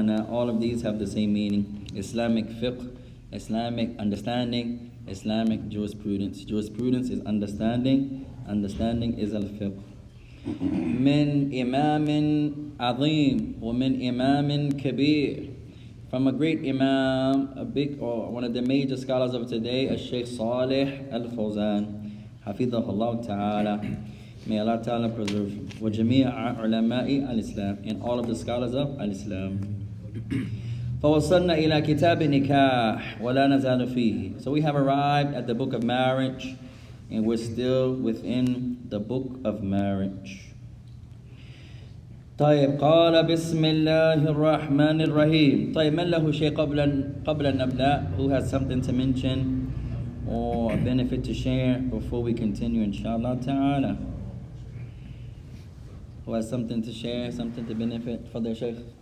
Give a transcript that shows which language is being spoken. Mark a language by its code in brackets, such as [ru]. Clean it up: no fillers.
[en] All of these have the same meaning. Islamic fiqh, Islamic understanding, Islamic jurisprudence. Jurisprudence is understanding. Understanding is al-fiqh. [ar] من إمام عظيم ومن إمام كبير. [en] From a great Imam, a big, or one of the major scholars of today, Shaykh Salih Al-Fawzan, [ar] حفظه الله تعالى. [en] May Allah Ta'ala preserve him. [ar] وجميع علماء الإسلام, [en] and all of the scholars of al-Islam. [ar] فوصلنا إلى كتاب النكاح ولا نزال فيه. [en] So we have arrived at the book of marriage, and we're still within the book of marriage. [ar] طيب قال بسم الله الرحمن الرحيم. طيب من له شيء قبل أن نبدأ? [en] Who has something to mention or a benefit to share before we continue, inshallah ta'ala? Who has something to share, something to benefit for the Shaykh?